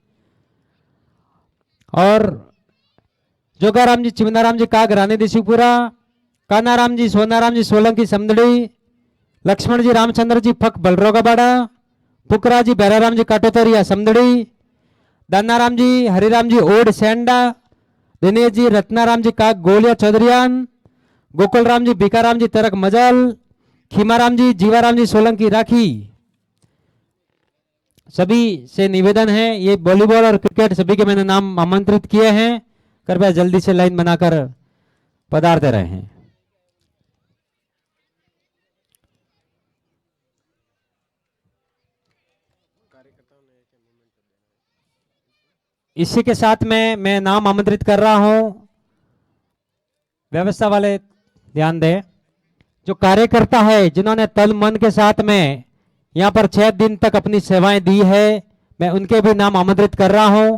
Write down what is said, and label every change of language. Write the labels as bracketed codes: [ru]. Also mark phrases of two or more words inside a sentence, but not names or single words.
[hi] और जोगाराम जी चिमनाराम जी काग रानी देशीपुरा, कानाराम जी सोनाराम जी सोलंकी समदड़ी, लक्ष्मण जी रामचंद्र जी फक बलरोगाबाड़ा, पुकरा जी बैराराम जी काटोतरिया समदड़ी, दानाराम जी हरिराम जी ओड सेंडा, दिनेश जी रत्नाराम जी काग गोलिया चौधरीयान, गोकुल राम जी बीकाराम जी तरक मजल, खीमाराम जी जीवाराम जी सोलंकी राखी। सभी से निवेदन है, ये वॉलीबॉल और क्रिकेट सभी के मैंने नाम आमंत्रित किए हैं, कृपया जल्दी से लाइन बनाकर पधारते रहे हैं। इसी के साथ में मैं नाम आमंत्रित कर रहा हूं, व्यवस्था वाले ध्यान दें, जो कार्यकर्ता है जिन्होंने तन मन के साथ में यहाँ पर 6 दिन तक अपनी सेवाएं दी है, मैं उनके भी नाम आमंत्रित कर रहा हूं।